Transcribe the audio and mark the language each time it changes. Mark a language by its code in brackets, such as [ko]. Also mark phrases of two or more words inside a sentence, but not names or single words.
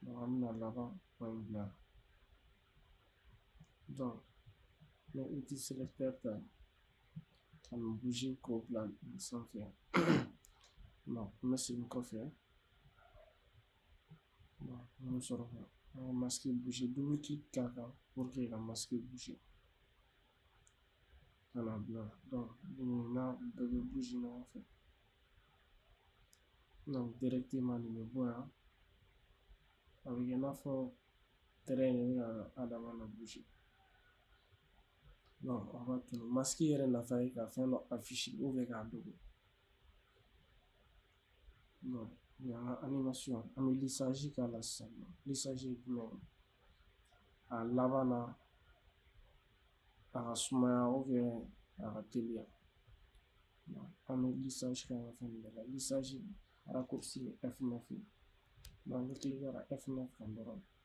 [bm] Donc an bɛna laban point bila donc ni [fr] outil selecteur [bm] ta ka nin bouger k'o bila nin sanfɛ bon an bɛ segin kɔfɛ bon an bɛ sɔrɔ ka an ka masque bouger [fr] double clic [bm] k'a kan [fr] pour que [bm] ka masque bouger ka na bila donc n'a bɛɛ bɛ bouger ɲɔgɔn fɛ donc directement nin bɛ bɔ yan a bɛ kɛ i n'a fɔ [fr] terrain de [bm] bɛ ka Adama na bouger donc [fr] on va tourner masque [bm] yɛrɛ nafa ye ka fɛn dɔ afficher [fr] ou bien [bm] k'a dogo donc ni an ka animation an bɛ lissage k'a la sisan lissage ye jumɛn ye a laban na a ka sumaya [fr] ou bien [bm] a ka teliya an bɛ lissage kɛ an ka fɛn bɛɛ la [fr] lissage raccourci [bm] ye F9 ye donc ni cliquera F9 kan dɔrɔn